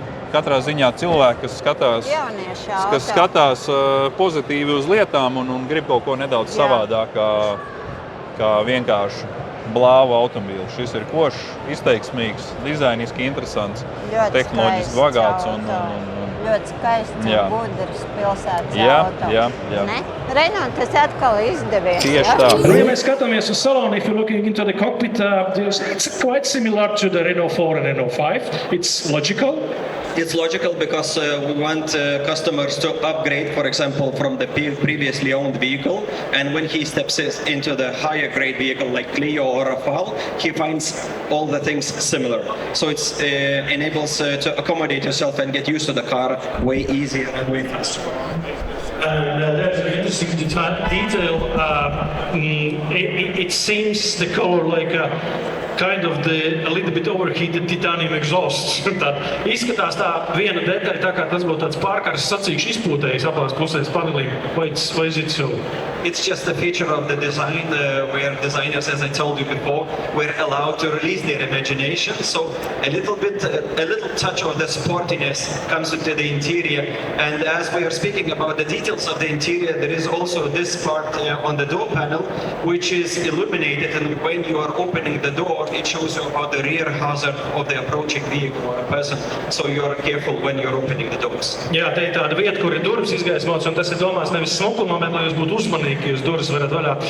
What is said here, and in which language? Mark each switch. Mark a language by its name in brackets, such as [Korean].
[Latvian] Katrā ziņā cilvēki, kas skatās pozitīvi uz lietām un grib kaut ko nedaudz savādāk kā vienkārši blāvu automobīlu. Šis ir košs, izteiksmīgs, dizainiski interesants, tehnoloģiski bagāts un ļoti skaists un gudrs pilsētas auto. Renault, tas atkal izdevies. Tieši tā. Ja mēs skatāmies uz salonu, [English] if you're looking into the cockpit, it's quite similar to the Renault 4 and Renault 5. It's logical. It's logical because we want customers to upgrade, for example, from the previously owned vehicle. And when he steps into the higher grade vehicle like Clio or Rafale, he finds all the things similar. So it enables to accommodate yourself and get used to the car way easier and way faster. And there's an interesting detail. It seems the color like kind of a little bit overheated titanium exhaust. [Latvian] Tad izskatās tā viena detaļa, tā kā tas būtu tāds pārkars sacīkšu izpūtējs abās pusēs panelīm. Vai [English] is it so? It's just a feature of the design where designers, as I told you before, were allowed to release their imagination. So a little touch of the sportiness comes into the interior. And as we are speaking about the details of the interior, there is also this part on the door panel, which is illuminated. And when you are opening the door, it shows you about the rear hazard of the approaching vehicle or a person. So you are careful when you're opening the doors. [Latvian] Jā, te ir tāda vieta, kur ir durvis izgaismots, un tas ir domāts nevis smukumam, bet lai jūs būtu uzmanīgi, ka jūs durvis varat vaļā.